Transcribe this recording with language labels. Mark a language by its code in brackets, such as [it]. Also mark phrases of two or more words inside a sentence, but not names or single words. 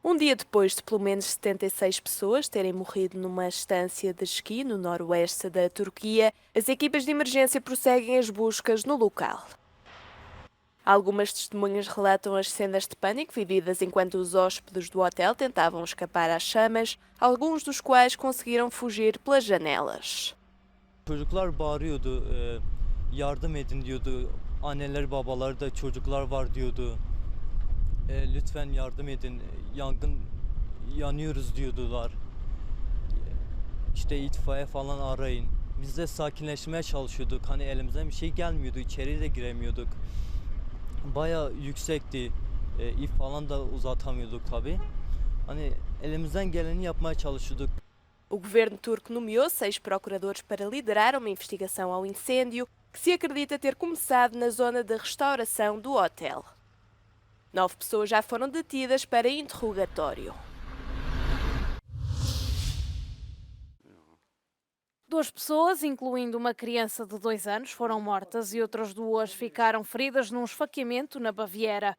[pt] Um dia depois de pelo menos 76 pessoas terem morrido numa estância de esqui no noroeste da Turquia, as equipas de emergência prosseguem as buscas no local. Algumas testemunhas relatam as cenas de pânico vividas enquanto os hóspedes do hotel tentavam escapar às chamas, alguns dos quais conseguiram fugir pelas janelas. [tr] Çocuklar bağırıyordu, yardım edin diyordu. Anneler babalar da çocuklar var diyordu. Lütfen yardım edin, yanıyoruz diyordular. İşte itfaiye falan arayın. Biz de sakinleşmeye çalışıyorduk. Hani elimizden bir şey gelmiyordu, içeri de giremiyorduk. Bayağı yüksekti. İp falan da uzatamıyorduk tabii. Hani elimizden geleni yapmaya çalışıyorduk. [pt] O governo turco nomeou 6 procuradores para liderar uma investigação ao incêndio que se acredita ter começado na zona de restauração do hotel. 9 pessoas já foram detidas para interrogatório. Duas pessoas, incluindo uma criança de 2 anos, foram mortas e outras 2 ficaram feridas num esfaqueamento na Baviera.